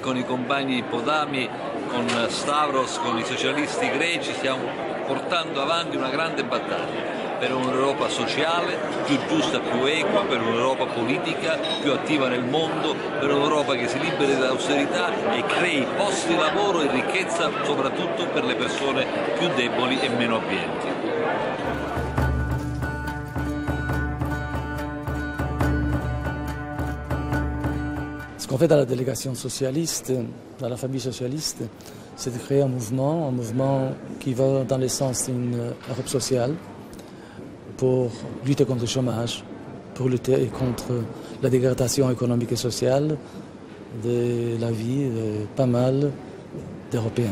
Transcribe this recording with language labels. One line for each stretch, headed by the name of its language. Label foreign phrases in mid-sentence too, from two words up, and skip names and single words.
Italian: compagni Potami, con Stavros, con i socialisti greci, stiamo portando avanti una grande battaglia per un'Europa sociale, più giusta, più equa, per un'Europa politica, più attiva nel mondo, per un'Europa che si liberi dall'austerità e crei posti di lavoro e ricchezza soprattutto per le persone più deboli e meno abbienti.
French: Ce qu'on fait dans la délégation socialiste, dans la famille socialiste, c'est de créer un mouvement qui va dans le sens d'une Europe sociale pour lutter contre le chômage, pour lutter contre la dégradation économique et sociale de la vie de pas mal d'Européens.